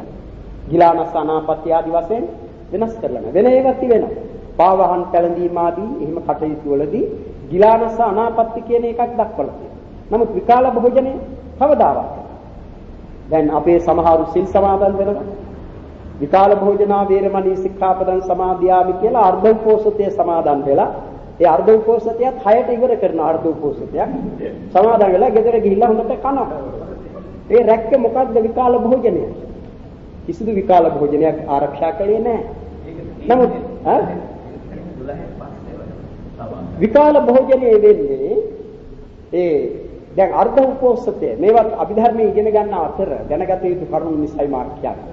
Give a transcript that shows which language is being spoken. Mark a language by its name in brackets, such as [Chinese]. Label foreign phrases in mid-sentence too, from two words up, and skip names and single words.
[Pali] ගිලානස් අනාපත්‍ය [Sinhala] ආදි වශයෙන් වෙනස් කරලා නැහැ. වෙන ඒවා තිබෙනවා. පාවහන් පැලඳීම ආදී එහෙම කටයුතු වලදී [Pali] ගිලානස් අනාපත්‍ය [Sinhala] කියන එකක් දක්වලා තියෙනවා. නමුත් විකාල භෝජනේ කවදාවත් දැන් අපේ සමහරු සිල් සමාදන් වෙනවා. [Pali] විකාල භෝජනා වේරමණී සික්ඛාපදං සමාදියාමි [Sinhala] කියලා අර්ධ උපෝසතය සමාදන් වෙලා ඒ අර්ධ උපෝසතයත් 6ට ඉවර කරන අර්ධ උපෝසතයක් සමාදන් වෙලා ගෙදර ගිහිල්ලා හොඳට කනවා. ඒ රැක්ක මොකද්ද විකාල භෝජනය? කිසිදු විකාල භෝජනයක් ආරක්ෂා කළේ නැහැ. නමුත් විකාල භෝජනයේ වෙන්නේ ඒ දැන් අර්ධ උපෝසතය මේවත් අභිධර්මයේ ඉගෙන ගන්න අතර දැනගත යුතු කරුණු නිසයි මා කියන්නේ.